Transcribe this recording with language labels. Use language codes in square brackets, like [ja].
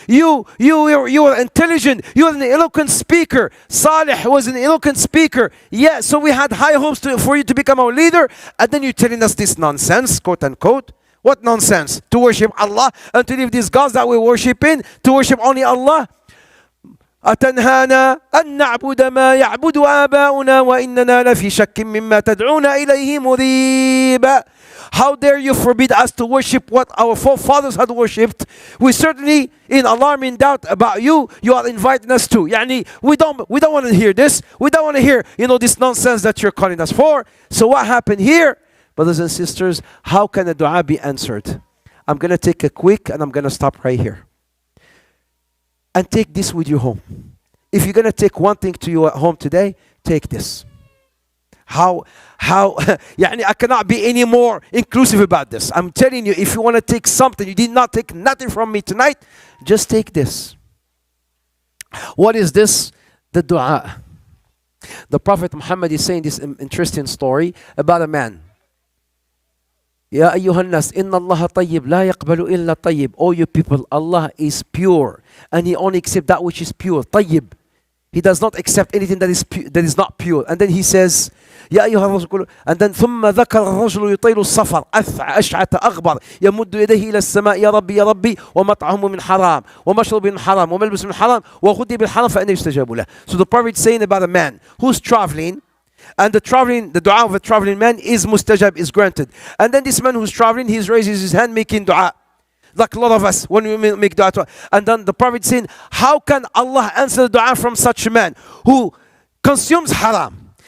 [en] You were intelligent. You were an eloquent speaker. Salih was an eloquent speaker. Yeah, so we had high hopes for you to become our leader. And then you're telling us this nonsense, quote unquote. What nonsense? To worship Allah and to leave these gods that we're worshiping, to worship only Allah. [ar] أتنهانا أن نعبد ما يعبد آباؤنا وإننا لفي شك مما تدعون إليه مريب. [en] How dare you forbid us to worship what our forefathers had worshipped? We certainly in alarm, in doubt about you. You are inviting us to. Yani, we don't want to hear this. We don't want to hear this nonsense that you're calling us for. So what happened here? Brothers and sisters, how can a dua be answered? I'm going to take a quick and I'm going to stop right here. And take this with you home. If you're going to take one thing to you at home today, take this. How I cannot be any more inclusive about this. I'm telling you, if you want to take something, you did not take nothing from me tonight, just take this. What is this? The dua. The Prophet Muhammad is saying this interesting story about a man. [ar] يا أيها الناس إن الله طيب لا يقبل إلا طيب. [en] All you people, Allah is pure and He only accepts that which is pure. [ar] طيب. [en] He does not accept anything that is not pure. And then He says [ar] يا أيها الرجل. [en] And then [ar] ثم ذكر الرجل يطيل السفر أشعث أغبر يمد يديه إلى السماء يا ربي يا ربي ومطعمه من حرام ومشرب من حرام وملبس من حرام وغذي بالحرام فإنه يستجاب له. [en] So the Prophet is saying about a man who's traveling. And the dua of a traveling man is mustajab, is granted. And then this man who's traveling, he raises his hand making dua. Like a lot of us when we make dua. And then the Prophet saying, how can Allah answer the dua from such a man who consumes haram?